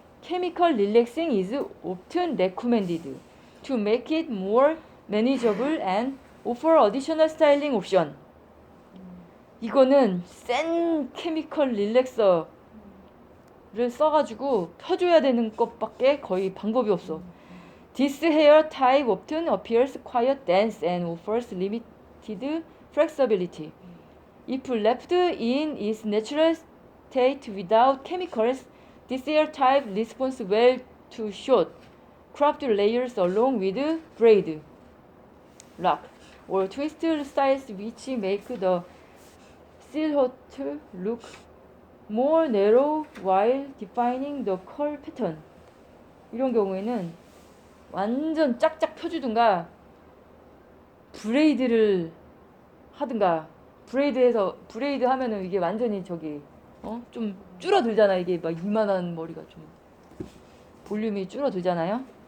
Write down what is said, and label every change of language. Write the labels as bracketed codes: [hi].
[en] Chemical relaxing is often recommended to make it more manageable and offer additional styling option. [ko] 이거는 센 케미컬 릴렉서를 써가지고 펴줘야 되는 것밖에 거의 방법이 없어. [en] This hair type often appears quite dense and offers limited flexibility. If left in its natural state without chemicals, this hair type responds well to short, cropped layers along with braid, lock, or twist styles which make the silhouette look more narrow while defining the curl pattern. [ko] 이런 경우에는 완전 짝짝 펴주든가 브레이드를 하든가 브레이드 하면은 이게 완전히 저기 좀 줄어들잖아. 이게 막 이만한 머리가 좀 볼륨이 줄어들잖아요.